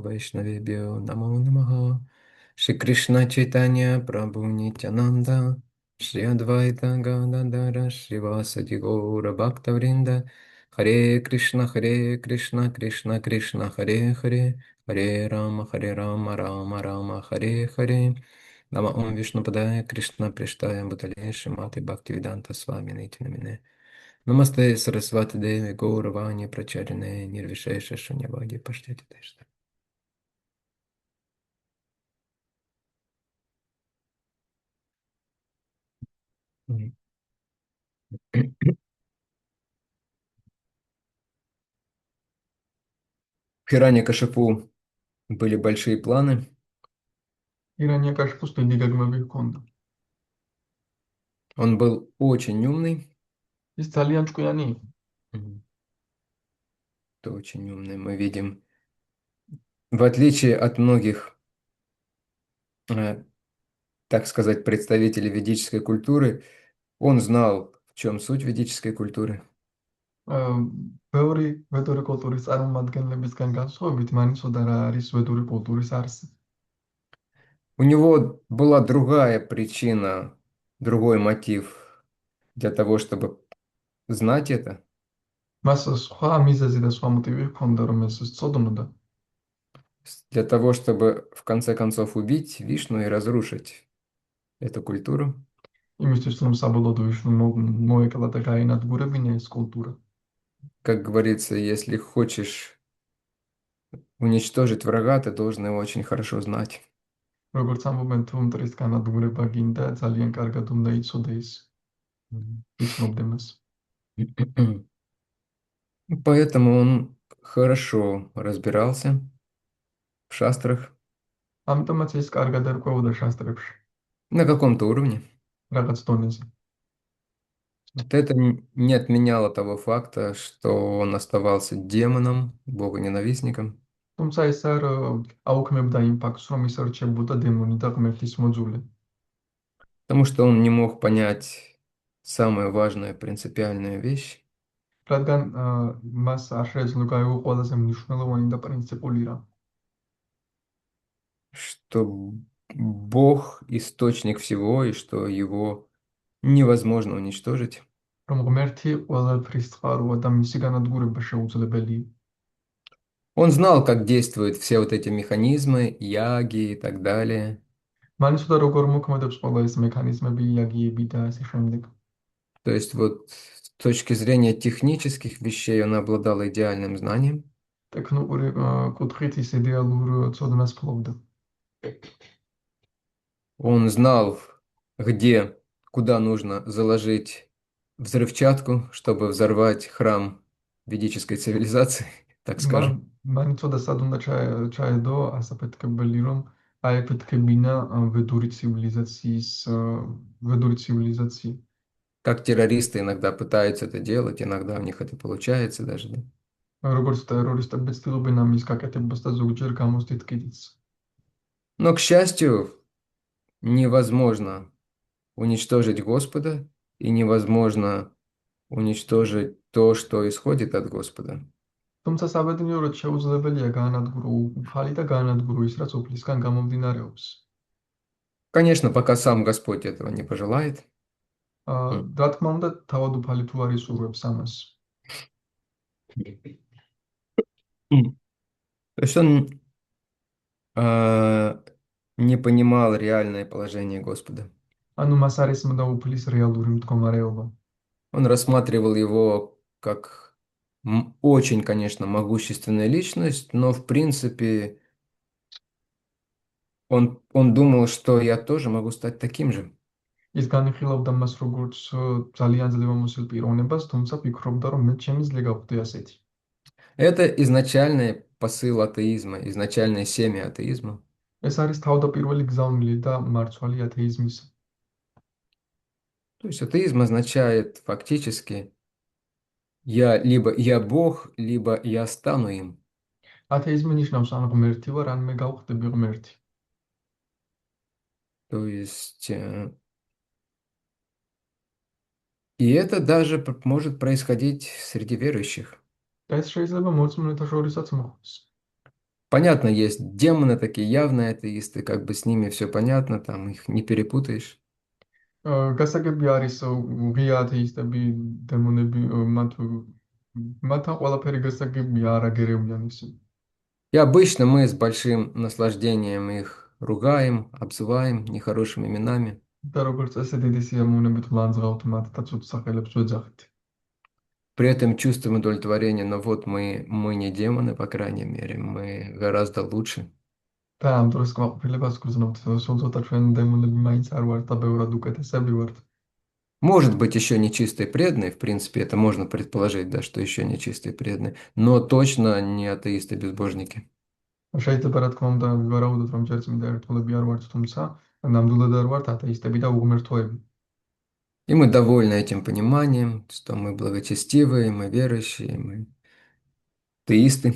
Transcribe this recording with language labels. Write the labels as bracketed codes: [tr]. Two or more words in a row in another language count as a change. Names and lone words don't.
[sa] वैष्णवेभ्यो नमो नमः श्री कृष्ण चैतन्य प्रभु नित्यानन्द श्री अद्वैत गदाधर श्रीवासादि गौर भक्तवृन्द हरे कृष्ण हरे कृष्ण कृष्ण कृष्ण हरे हरे हरे राम राम राम हरे हरे नम ॐ विष्णु पादाय कृष्ण प्रेष्ठाय भूतले श्रीमते भक्तिवेदान्त स्वामिन् इति नामिने नमस्ते सारस्वते देवे गौरवाणी प्रचारिणे निर्विशेष शून्यवादि पाश्चात्य देश. [ru] В Хиране Кашипу были большие планы. [ka] ირანია-კაშხუს დიდი გეგმები ჰქონდა. [ru] Он был очень умный. [ka] ის ძალიან ჭკვიანი იყო. [ru] Это очень умный. Мы видим, в отличие от многих, так сказать, представителей ведической культуры, он знал, в чем суть ведической культуры. [ka] ბევრი ვედური კულტურის წარმომადგენლებისგან განსხვავებით, მან იცოდა რა არის ვედური კულტურის არსი. [ru] У него была другая причина, другой мотив для того, чтобы знать это. [ka] მას სხვა მიზეზი და სხვა მოტივი ჰქონდა, რომ ეს სწოდნოდა. [ru] Для того, чтобы в конце концов убить Вишну и разрушить эту культуру. [ka] იმისთვის, რომ საბოლოოდ ვიშნუ მოეკლა და გაენადგურებინა ეს კულტურა. [ru] Как говорится, если хочешь уничтожить врага, ты должен его очень хорошо знать. [ka] როგორც ამბობენ, თუ მტრის განადგურება გინდა, ძალიან კარგად უნდა იცოდე ის. იცნობდე მას. [ru] Поэтому он хорошо разбирался в шастрах. [ka] ამიტომაც ის კარგად ერკვეოდა შასტრებში, [ru] На каком-то уровне. [ka] რაღაც დონეზე. [ru] Это не отменяло того факта, что он оставался демоном, богоненавистником. [ka] თუმცა ეს არ აუქმებდა იმ ფაქტს, რომ ის რჩებოდა დემონი და ღმერთის მოძულე. [ru] Потому что он не мог понять самую важную принципиальную вещь, [ka] რადგან მას არ შეეძლო გაიგო ყველაზე მნიშვნელოვანი და პრინციპული რამ, [ru] что Бог– источник всего, и что его невозможно уничтожить. [ka] რომ ღმერთი ყველაფრის წყაროა და მისი განადგურება შეუძლებელია. [ru] Он знал, как действуют все вот эти механизмы, яги и так далее. [ka] მან იცოდა როგორ მოქმედებს ყველა ეს მექანიზმები, იაგიები და ასე შემდეგ. [ru] То есть вот с точки зрения технических вещей он обладал идеальным знанием. [ka] ტექნიკური კუთხით ის იდეალურ ცოდნას ფლობდა. [ru] Он знал, где, куда нужно заложить взрывчатку, чтобы взорвать храм ведической цивилизации, так скажем. [ka] მან იცოდა სად უნდა ჩაედო ასაფეთქებელი, რომ აეფეთქებინა ვედური ცივილიზაცია. [ru] Как террористы иногда пытаются это делать, иногда у них это получается даже, да? [ka] როგორც ტერორისტები ცდილობენ ამის გაკეთებას და ზოგჯერ გამოსდით კიდიც. [ru] Но, к счастью, невозможно уничтожить Господа и невозможно уничтожить то, что исходит от Господа. [ka] თუმცა საბედნიეროდ შეუძლებელია გაანადგურო უფალი და გაანადგურო ის, რაც უფლისგან გამომდინარეობს. [ru] Конечно, пока сам Господь этого не пожелает. [ka] რა თქმა უნდა, თავად უფალი თუ არ ისურვებს ამას. [ru] То есть он не понимал реальное положение Господа. [ka] ანუ მას არ ესმოდა უფლის რეალური მდგომარეობა. [ru] Он рассматривал его как очень, конечно, могущественную личность, но в принципе он думал, что я тоже могу стать таким же. [ka] ის განიხილავდა მას როგორც ძალიან ძლევამოსილ პიროვნებას, თუმცა ფიქრობდა, რომ მე შემიძლია გავხდე ასეთი. [ru] Это изначальный посыл атеизма, изначальное семя атеизма. [ka] ეს არის თავდაპირველი გზავნილი და მარცვალი ათეიზმისა. [ru] То есть атеизм означает фактически либо я Бог, либо я стану им. [ka] ათეიზმი ნიშნავს ან ღმერთი ვარ, ან მე გავხდები ღმერთი. [ru] То есть и это даже может происходить среди верующих. [ka] და ეს შეიძლება მორწმუნეთა შორისაც მოხდეს. [ru] Понятно, есть демоны такие явные атеисты, как бы с ними все понятно, там их не перепутаешь. [ka] გასაგები არის ღია ათეისტები, დემონები, მათთან ყველაფერი გასაგებია, არ აგერევიან ისინი. [ru] И обычно мы с большим наслаждением их ругаем, обзываем нехорошими именами. [ka] და როგორც წესი დიდი სიამოვნებით ვლანძღავთ მათ და ცუდ სახელებს ვეძახით. [ru] При этом чувствуем удовлетворение, но вот мы не демоны, по крайней мере, мы гораздо лучше. [ka] და ამ დროს კმაყოფილებას გრძნობთ, სულ ცოტა ჩვენ დემონები მაინც არ ვართ და ბევრად უკეთესები ვართ. [ru] Может быть, еще нечистые преданные, в принципе, это можно предположить, да, что еще нечистые преданные, но точно не атеисты-безбожники. [ka] შეიძლება რა თქმა უნდა ვივარაუდოთ, რომ ჯერ წმინდა ერთგულები არ ვართ, თუმცა ნამდვილად არ варთ ათეისტები და უღმერთოები. [ru] И мы довольны этим пониманием, что мы благочестивые, мы верующие, мы атеисты.